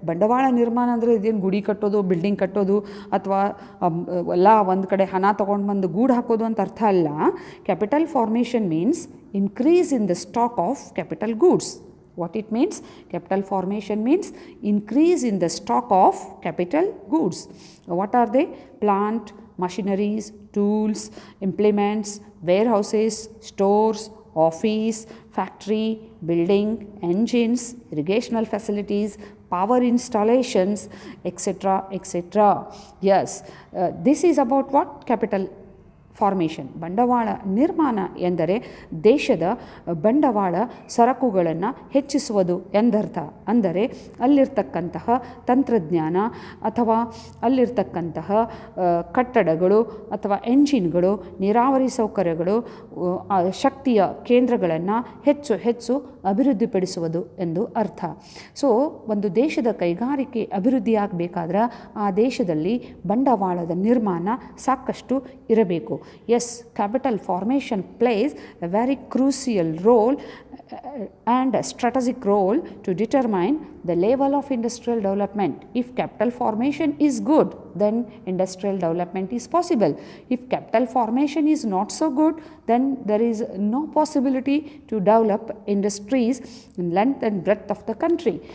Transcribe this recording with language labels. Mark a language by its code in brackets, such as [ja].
[kn] ಬಂಡವಾಳ ನಿರ್ಮಾಣ ಅಂದರೆ ಇದೇನು ಗುಡಿ ಕಟ್ಟೋದು, ಬಿಲ್ಡಿಂಗ್ ಕಟ್ಟೋದು, ಅಥವಾ ಎಲ್ಲ ಒಂದು ಕಡೆ ಹಣ ತೊಗೊಂಡು ಬಂದು ಗೂಡು ಹಾಕೋದು ಅಂತ ಅರ್ಥ ಅಲ್ಲ. [en] Capital formation means increase in the stock of capital goods. What it means? Capital formation means increase in the stock of capital goods. What are they? Plant, machineries, tools, implements, warehouses, stores, office, factory, building, engines, irrigational facilities, power installations, etc., etc. Yes, this is about what? Capital formation. [kn] ಬಂಡವಾಳ ನಿರ್ಮಾಣ ಎಂದರೆ ದೇಶದ ಬಂಡವಾಳ ಸರಕುಗಳನ್ನು ಹೆಚ್ಚಿಸುವುದು ಎಂದರ್ಥ. ಅಂದರೆ ಅಲ್ಲಿರ್ತಕ್ಕಂತಹ ತಂತ್ರಜ್ಞಾನ ಅಥವಾ ಅಲ್ಲಿರ್ತಕ್ಕಂತಹ ಕಟ್ಟಡಗಳು ಅಥವಾ ಎಂಜಿನ್ಗಳು, ನೀರಾವರಿ ಸೌಕರ್ಯಗಳು, ಶಕ್ತಿಯ ಕೇಂದ್ರಗಳನ್ನು ಹೆಚ್ಚು ಹೆಚ್ಚು ಅಭಿವೃದ್ಧಿಪಡಿಸುವುದು ಎಂದು ಅರ್ಥ. ಸೊ ಒಂದು ದೇಶದ ಕೈಗಾರಿಕೆ ಅಭಿವೃದ್ಧಿ ಆಗಬೇಕಾದ್ರೆ ಆ ದೇಶದಲ್ಲಿ ಬಂಡವಾಳದ ನಿರ್ಮಾಣ ಸಾಕಷ್ಟು ಇರಬೇಕು. [en] Yes, capital formation plays a very crucial role and a strategic role to determine the level of industrial development. If capital formation is good, then industrial development is possible. If capital formation is not so good, then there is no possibility to develop industries in length and breadth of the country.